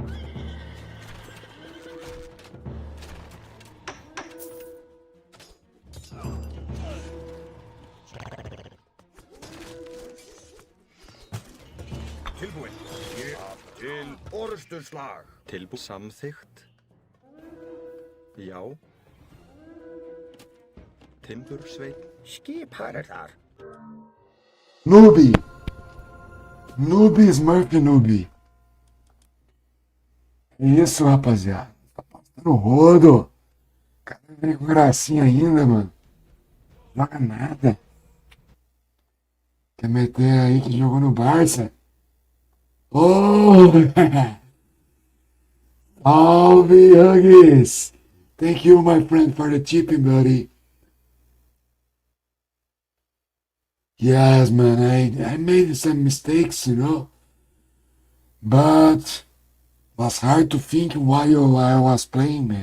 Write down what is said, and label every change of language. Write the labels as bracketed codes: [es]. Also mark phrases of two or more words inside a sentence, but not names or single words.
[is] Tilbúin. Ég. Til orðsturslag. Samþykkt. Já. Timbursveit. Skipar er þar. [en] Noob! Noob Smurf Noob. [pt] Isso, rapaziada. Tá passando o rodo. O cara vem com gracinha ainda, mano. Joga nada. Quer meter aí que jogou no Barça? Oh! Salve, Huggies! [en] Thank you, my friend, for the tipping, buddy. Yes, man, I made some mistakes, you know. But it was hard to think while I was playing, man.